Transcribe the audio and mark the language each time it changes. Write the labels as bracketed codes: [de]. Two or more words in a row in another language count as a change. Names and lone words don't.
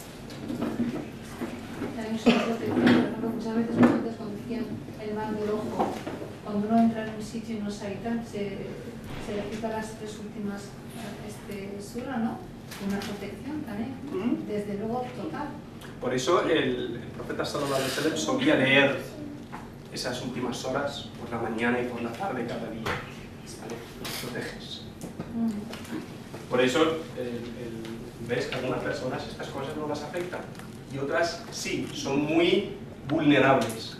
[es] También sobre todo, por ejemplo, muchas veces nosotros cuando decían el mal del ojo, cuando uno entra en un sitio y no sabe tal, se recita las 3 últimas suras, ¿no? Una protección también, desde luego total. Por eso el profeta [ar] صلى الله عليه وسلم [es] solía leer esas últimas horas por la mañana y por la tarde cada día. ¿Vale? Los proteges. Por eso ves que a algunas personas estas cosas no las afectan y otras sí, son muy vulnerables.